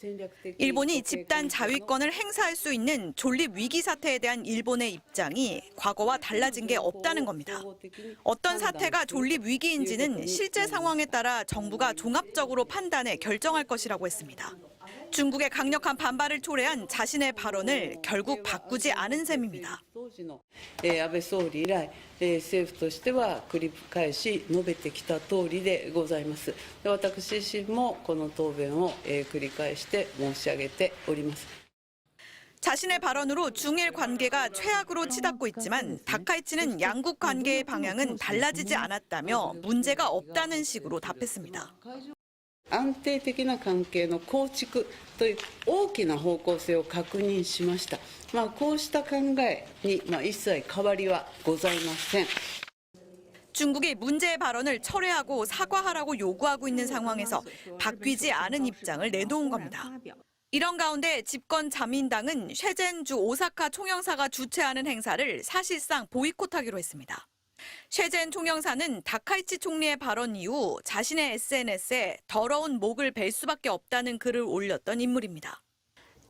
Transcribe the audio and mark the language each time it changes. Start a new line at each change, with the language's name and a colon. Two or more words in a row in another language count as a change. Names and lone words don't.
Korean: 일본이 집단 자위권을 행사할 수 있는 존립 위기 사태에 대한 일본의 입장이 과거와 달라진 게 없다는 겁니다. 어떤 사태가 존립 위기인지는 실제 상황에 따라 정부가 종합적으로 판단해 결정할 것이라고 했습니다. 중국의 강력한 반발을 초래한 자신의 발언을 결국 바꾸지 않은 셈입니다.
Japanese: 安倍総理以来、政府としては繰り返し述べてきた通りでございます。私自身もこの答弁を繰り返して申し上げております。
Korean: 자신의 발언으로 중일 관계가 최악으로 치닫고 있지만 다카이치는 양국 관계의 방향은 달라지지 않았다며 문제가 없다는 식으로 답했습니다.
Japanese: 安定的な関係の構築という大きな方向性を確認しました。こうした考えに一切変わりはございません。
Korean: 중국이 문제의 발언을 철회하고 사과하라고 요구하고 있는 상황에서 바뀌지 않은 입장을 내놓은 겁니다. 이런 가운데 집권 자민당은 쉐젠주 오사카 총영사가 주최하는 행사를 사실상 보이콧하기로 했습니다. 쉐젠 총영사는 다카이치 총리의 발언 이후 자신의 SNS에 더러운 목을 벨 수밖에 없다는 글을 올렸던 인물입니다.